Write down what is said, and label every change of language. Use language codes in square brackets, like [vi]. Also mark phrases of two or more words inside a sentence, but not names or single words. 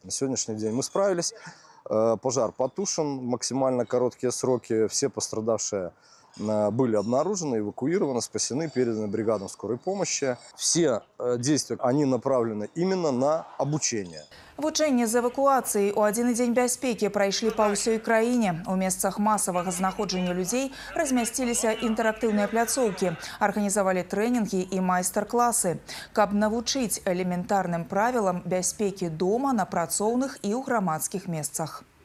[ru] На сегодняшний день мы справились, пожар потушен, максимально короткие сроки, все пострадавшие были обнаружены, эвакуированы, спасены, переданы бригадам скорой помощи. Все действия, они направлены именно на обучение. [be] Вучэнні з эвакуацыі ў адзіны дзень бяспекі прайшлі па ўсёй краіне. У месцах масавага знаходжання людзей размясціліся інтэрактыўныя пляцоўкі, арганізавалі трэнінгі і майстар-класы, каб навучыць элементарным правілам бяспекі дома, на працоўных і ў грамадскіх месцах.